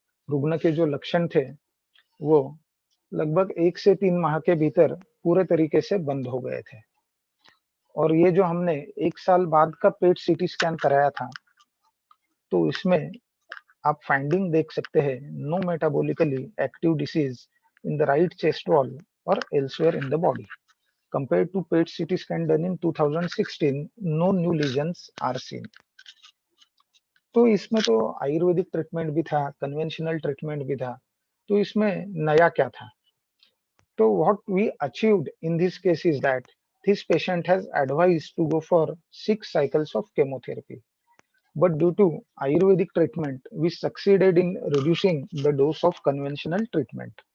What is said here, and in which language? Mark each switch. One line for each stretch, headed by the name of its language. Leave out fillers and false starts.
Hindi: रुग्ण के जो लक्षण थे वो लगभग 1 से 3 माह के भीतर पूरे तरीके से बंद हो गए थे. और ये जो हमने 1 साल बाद का पेट सीटी स्कैन कराया था, तो इसमें आप फाइंडिंग देख सकते हैं,
English: No metabolically active disease in the right chest wall और elsewhere in the body. Compared to PET CT scan done in 2016, no new lesions are seen.
Hindi: तो इसमें तो आयुर्वेदिक ट्रीटमेंट भी था, कन्वेंशनल ट्रीटमेंट भी था. तो इसमें नया क्या था?
English: तो what we achieved in this case is that this patient has advised to go for 6 cycles of chemotherapy. But due to Ayurvedic treatment, we succeeded in reducing the dose of conventional treatment.